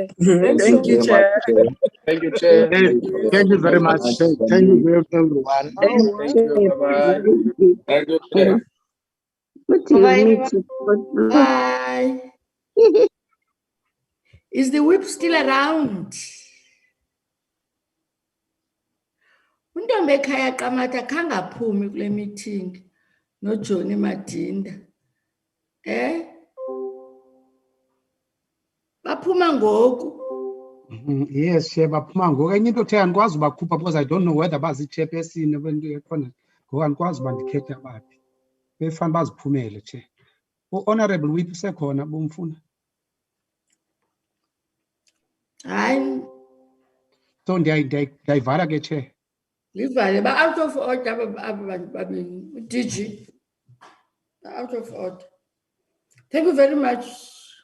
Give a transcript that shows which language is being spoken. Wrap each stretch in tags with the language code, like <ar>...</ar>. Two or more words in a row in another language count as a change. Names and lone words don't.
<en>Thank you, Chair. Thank you, Chair. Thank you very much. Thank you, everyone. Thank you. Bye-bye. Thank you, Chair. Bye. Is the whip still around?</en> <xh>Untombi ekhaya Qamatha khangaphumi kule meeting noJohnny Madinda. Baphuma ngoku.</xh> <en>Yes, Chair,</en> <xh>baphuma ngoku. Enye into Chair andikwazi ubakhupha</xh> <en>because I don't know whether</en> <xh>bazi-chairperson abantu ekhona. Ngoku andikwazi uba ndikhethe abaphi. Befane baziphumele, Chair. U-Honorable Whip usekhona bomfuna. Hayi, So ndiyayivala ke Chair.</xh> <en>Livale, but out of order, I mean, DG. Out of order. Thank you very much.</en>